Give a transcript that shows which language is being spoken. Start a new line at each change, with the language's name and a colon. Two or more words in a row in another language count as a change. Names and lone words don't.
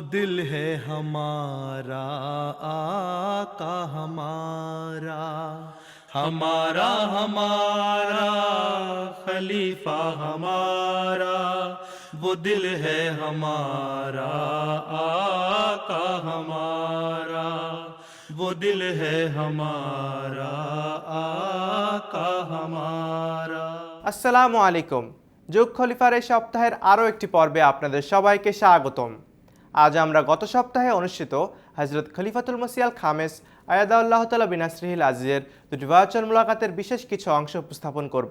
Urdu: دل ہے ہمارا آقا ہمارا، ہمارا ہمارا خلیفہ ہمارا، وہ دل ہے ہمارا آقا ہمارا، وہ دل ہے ہمارا آقا হমারা।
Bangla: আসসালামু আলাইকুম। যুগ খলিফার এই সপ্তাহের আরও একটি পর্বে আপনাদের সবাইকে স্বাগতম। আজ আমরা গত সপ্তাহে অনুষ্ঠিত হযরত খলিফাতুল মসিহ আল খামেস আয়াদাল্লাহ তাআলা বিনাসরিহিল আজিজের দুটি ভার্চুয়াল মুলাকাতের বিশেষ কিছু অংশ উপস্থাপন করব।